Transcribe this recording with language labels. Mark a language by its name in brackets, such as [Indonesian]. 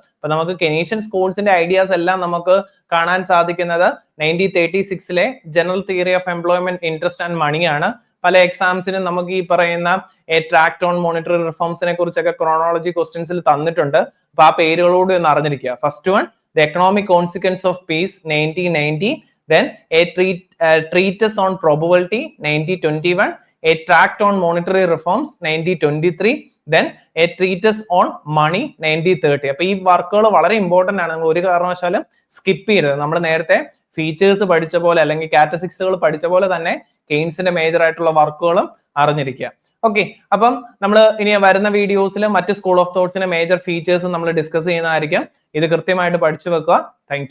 [Malayalam] അപ്പൊ നമുക്ക് Keynesian സ്കൂൾസിന്റെ ideas എല്ലാം നമുക്ക് കാണാൻ സാധിക്കുന്നത് 1936 general theory of employment interest and money ആണ്. പല എക്സാംസിനും നമുക്ക് ഈ പറയുന്ന ട്രാക്ട് ഓൺ മോണിറ്ററി റിഫോംസിനെ കുറിച്ചൊക്കെ ക്രോണോളജി ക്വസ്റ്റ്യൻസിൽ തന്നിട്ടുണ്ട്. അപ്പൊ ആ പേരുകളോട് ഒന്ന് അറിഞ്ഞിരിക്കുക. [English] First one, the economic consequence of peace 1919, then a treatise on probability 1921, a tract on monetary reforms 1923, then a treatise on money 1930. [Malayalam] അപ്പൊ ഈ വർക്കുകൾ വളരെ ഇമ്പോർട്ടന്റ് ആണ്, നമ്മൾ ഒരു കാരണവശാലും സ്കിപ്പ് ചെയ്യരുത്. നമ്മൾ നേരത്തെ ഫീച്ചേഴ്സ് പഠിച്ച പോലെ അല്ലെങ്കിൽ കാറ്റസിക്സുകൾ പഠിച്ച പോലെ തന്നെ കെയ്ൻസിന്റെ മേജർ ആയിട്ടുള്ള വർക്കുകളും അറിഞ്ഞിരിക്കുക. ഓക്കെ, അപ്പം നമ്മൾ ഇനി വരുന്ന വീഡിയോസിൽ മറ്റ് സ്കൂൾ ഓഫ് തോട്ട്സിന്റെ മേജർ ഫീച്ചേഴ്സ് നമ്മൾ ഡിസ്കസ് ചെയ്യുന്നതായിരിക്കും. ഇത് കൃത്യമായിട്ട് പഠിച്ചു വെക്കുക. Thank you.